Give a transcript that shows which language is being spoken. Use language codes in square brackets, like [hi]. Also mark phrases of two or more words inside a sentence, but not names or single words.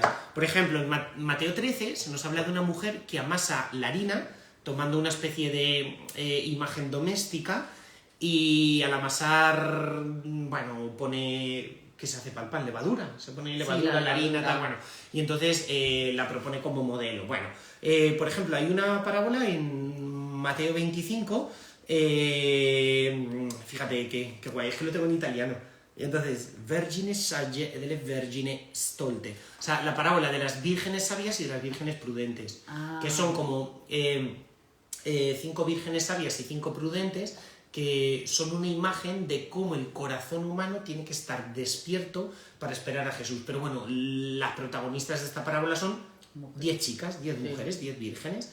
[es] Por ejemplo, en Mateo 13 se nos habla de una mujer que amasa la harina, tomando una especie de imagen doméstica, y al amasar, bueno, pone... ¿Qué se hace para el pan? Levadura. Se pone levadura en la harina, tal, bueno. Y entonces la propone como modelo. Bueno, por ejemplo, hay una parábola en Mateo 25, fíjate qué guay, es que lo tengo en italiano. Y entonces, [it] vergine sagge e delle vergine stolte. [es] O sea, la parábola de las vírgenes sabias y de las vírgenes prudentes. Que son como 5 vírgenes sabias y 5 prudentes, que son una imagen de cómo el corazón humano tiene que estar despierto para esperar a Jesús. Pero bueno, las protagonistas de esta parábola son 10 chicas, 10 mujeres, 10 vírgenes.